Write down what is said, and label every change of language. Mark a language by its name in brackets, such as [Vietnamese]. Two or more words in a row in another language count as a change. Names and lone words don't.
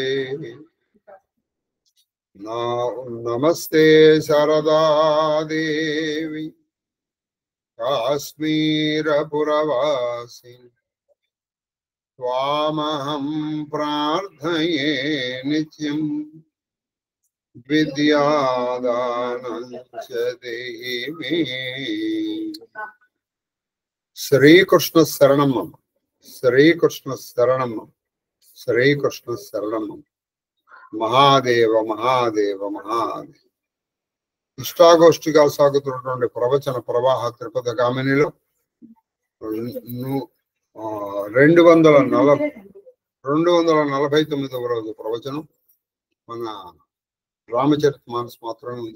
[Sanskrit] नमस्ते शारदा देवी काश्मीरपुरवासिनी त्वामहं प्रार्थये नित्यं विद्यादानं च देहि मे। श्रीकृष्ण शरणं मम, श्रीकृष्ण शरणं मम, श्रीकृष्ण शरणं मम। महादेव महादेव महादेव। [Telugu] ఇష్టాగోష్ఠిగా సాగుతున్నటువంటి ప్రవచన ప్రవాహ తిరుపతి గామినిలో 249వ రోజు ప్రవచనం. మన రామచరితమానస్ మాత్రమే ఉంది.